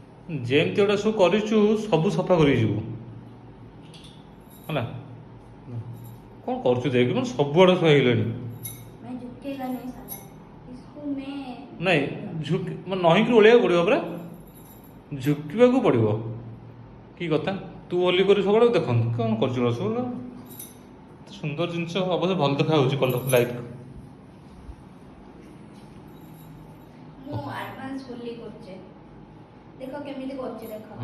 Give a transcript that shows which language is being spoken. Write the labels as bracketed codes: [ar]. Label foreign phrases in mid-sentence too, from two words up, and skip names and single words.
[or] ଯେମିତି ଗୋଟେ ସବୁ କରିଛୁ ସବୁ ସଫା କରି ଯିବୁ ହେଲା। କ'ଣ କରୁଛୁ ଦେଖି ମାନେ ସବୁଆଡ଼େ ସବୁ ହେଇଗଲାଣି। [hi] मैं झुकेगा नहीं साला इसको मैं [or] ନାଇଁ ମାନେ ନହିଁକି ଓଳିବାକୁ ପଡ଼ିବ ପରା, ଝୁକିବାକୁ ପଡ଼ିବ। କି କଥା ତୁ ଓଲି କରି ସବୁବେଳେ ଦେଖନ୍ତୁ କ'ଣ କରୁଛୁ ରସଗୋଲା। ସୁନ୍ଦର ଜିନିଷ ଅବଶ୍ୟ ଭଲ ଦେଖା ହେଉଛି [en] colour light. [or] ମୁଁ [en] advance fully [or] କରୁଛେ ଦେଖ କେମିତି କରୁଛି ଦେଖ।